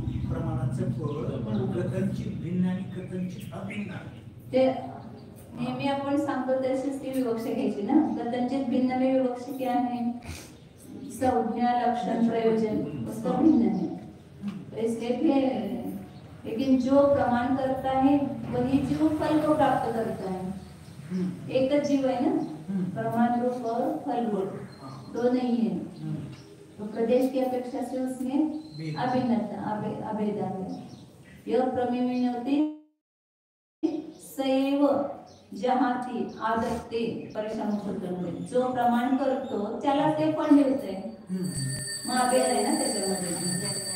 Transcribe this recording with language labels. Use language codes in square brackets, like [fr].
[mr] प्रमाणाचं फळ कथनचित भिन्न आणि कथनचित अभिन्न आहे, ते नेहमी आपण सांगतो तशीच ती विवक्षा घ्यायची ना। [hi] कथनचित भिन्न में विवक्षा क्या है? संज्ञा, लक्षण, प्रयोजन, उसका भिन्न है, तो इसलिए फिर लेकिन जो प्रमाण करता है वही जीव फल को प्राप्त करता है। एक तो जीव है ना, प्रमाण रूप और फल रूप दो नहीं है, तो प्रदेश की अपेक्षा से उसमें अभिन्नता अभेद है। यह प्रमेयती सैव जहाँ ती आदत्ते परीक्षा मुक्त, [mr] जो प्रमाण करतो त्याला ते पण मिळते, मग अभेद आहे ना त्याच्यामध्ये।